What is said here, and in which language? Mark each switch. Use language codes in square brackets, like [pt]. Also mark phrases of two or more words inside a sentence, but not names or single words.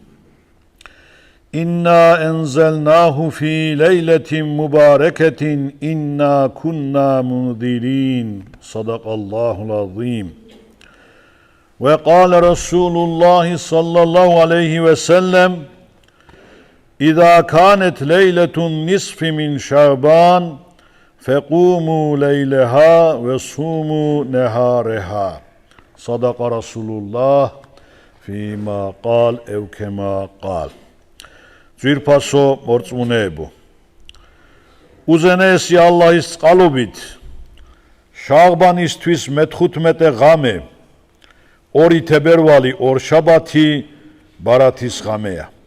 [ar] إنا أنزلناه في ليلة مباركة إنا كنا منذرين صدق الله العظيم وقال رسول الله صلى الله عليه وسلم إذا كانت ليلة النصف من شعبان فقوموا ليلها وصوموا نهارها صدق رسول الله فيما قال أو كما قال [ka] ძვირფასო მორწმუნეებო უზენაესი ალლაჰის წყალობით შაღბანისთვის მე-15 ღამე 2 თებერვალი 2 შაბათი ბარათის ღამეა.